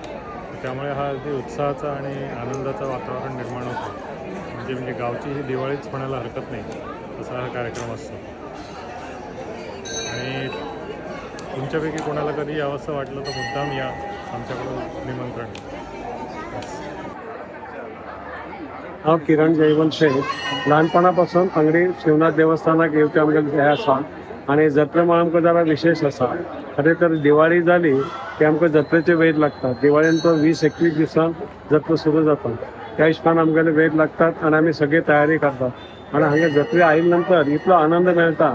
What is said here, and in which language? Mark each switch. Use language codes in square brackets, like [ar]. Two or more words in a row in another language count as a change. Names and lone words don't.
[mr] त्यामुळे हा अगदी उत्साहाचा आणि आनंदाचं वातावरण निर्माण होतं. म्हणजे गावची ही दिवाळीच म्हणायला हरकत नाही असा हा कार्यक्रम असतो. आणि तुमच्यापैकी कोणाला कधी यावंसं वाटलं तर मुद्दाम या, आमच्याकडून निमंत्रण. [kok] हांव किरण जयवंत शेख ल्हानपणापासून अंगडी शिवनाथ देवस्थानाक येवचे आमगेले हे आसा आनी जत्रे म्हण आमकां जरा विशेष आसा. खरें तर दिवाळी जाली की आमकां जत्रेचे वेद लागतात. दिवाळेन तो 20-21 दिसान जत्रा सुरू जाता. त्या हिशोबान आमगेले वेद लागतात आनी आमी सगळी तयारी करतात आनी हांगा जत्रे आयिल्ले नंतर इतलो आनंद मेळटा.